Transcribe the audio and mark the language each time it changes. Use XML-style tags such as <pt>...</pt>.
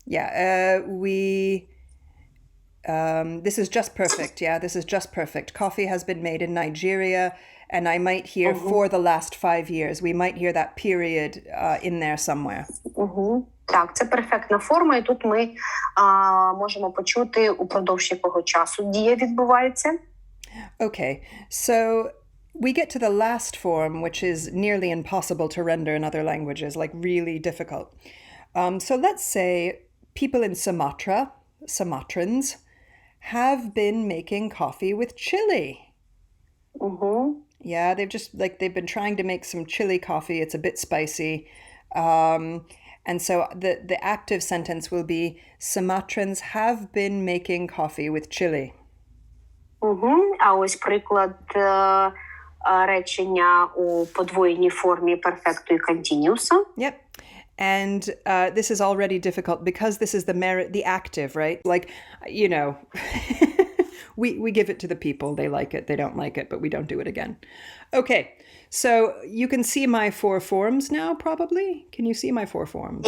<en>Yeah, this is just perfect. Yeah, this is just perfect. Coffee has been made in Nigeria, and I might hear for the last 5 years. We might hear that period in there somewhere.</en> <uk>Так, це перфектна форма, і тут ми можемо почути, упродовж якого часу дія відбувається.</uk> <en>Okay, so we get to the last form, which is nearly impossible to render in other languages, like really difficult. So let's say people in Sumatra, Sumatrans, have been making coffee with chili. Yeah, they've been trying to make some chili coffee. It's a bit spicy. And so the active sentence will be Sumatrans have been making coffee with chili.</en> <uk>А ось приклад речення у подвоєній формі перфекту і континіуса.</uk> <en>Yep. And this is already difficult because this is the active, right? Like, you know, we give it to the people. They like it. They don't like it, but we don't do it again. Okay. So you can see my 4 forms now, probably. Can you see my 4 forms?</en>